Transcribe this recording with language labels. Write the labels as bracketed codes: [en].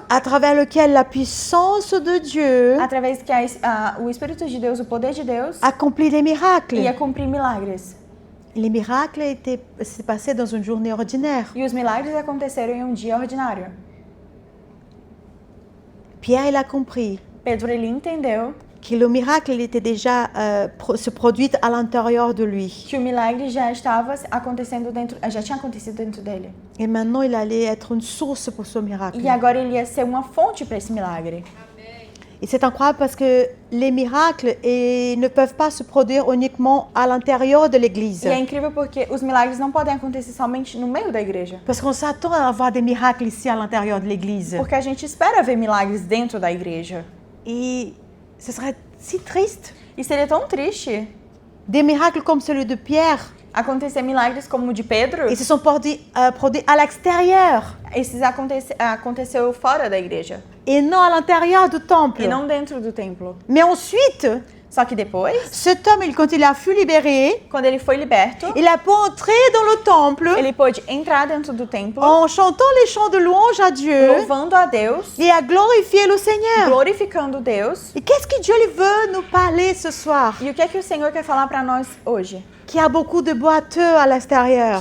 [fr] à travers lequel la puissance de Dieu [pt] através que o Espírito de Deus, o poder de Deus, [fr] accomplit les miracles. [pt] ia cumprir milagres. [fr] Les miracles s'est passé dans une journée ordinaire. [pt] E os milagres aconteceram em um dia ordinário. [fr] Pierre, il a compris [pt] Pedro ele entendeu [fr] que le miracle il était déjà se produit à l'intérieur de lui. [pt] que o milagre já estava acontecendo já tinha acontecido dentro dele. [fr] Et maintenant, il allait être une source pour ce miracle. [pt] E agora ele ia ser uma fonte para esse milagre. [fr] Et c'est incroyable parce que les miracles ne peuvent pas se produire uniquement à l'intérieur de l'église. [pt] E é incrível porque os milagres não podem acontecer somente no meio da igreja. [fr] Parce qu'on s'attend à avoir des miracles ici à l'intérieur de l'église. [pt] Porque a gente espera ver milagres dentro da igreja. [fr] Et ce serait si triste. [pt] E seria tão triste [fr] Des miracles comme celui de Pierre, [pt] acontecer milagres como o de Pedro. [fr] ils se sont produits à l'extérieur [pt] Esses aconteceu fora da igreja [fr] et non à l'intérieur du temple. [pt] e não dentro do templo. [fr] Mais ensuite, [pt] Só que depois, [fr] cet homme, quand il a fui libéré, [pt] quando ele foi liberto, [fr] il a pu entrer dans le temple [pt] ele pôde entrar dentro do templo, [fr] en chantant les chants de louange à Dieu [pt] louvando a Deus, [fr] et à glorifier le Seigneur. [pt] glorificando Deus. [fr] Et qu'est-ce que Dieu lui veut nous parler ce soir? [pt] E o que é que o Senhor quer falar para nós hoje? [fr] Qu'il y a beaucoup de boiteux à l'extérieur.